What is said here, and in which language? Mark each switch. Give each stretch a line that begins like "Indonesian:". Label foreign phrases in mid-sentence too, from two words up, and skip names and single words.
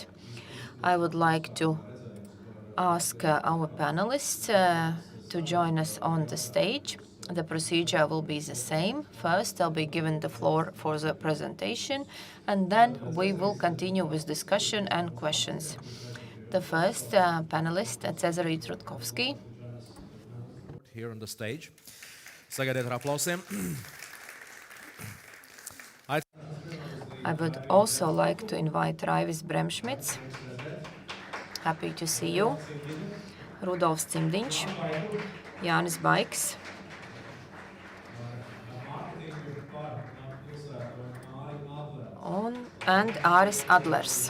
English: I would like to ask our panelists to join us on the stage. The procedure will be the same. First, I'll be given the floor for the presentation, and then we will continue with discussion and questions. The first panelist, Cezary Trutkovski. Here on the stage.
Latvian: Sagaidiet ar aplausiem.
English: I would also like to invite Raivis Bremšmits. Happy to see you. Rudolfs Cimdiņš, Jānis Baiks, and Aris Adlers.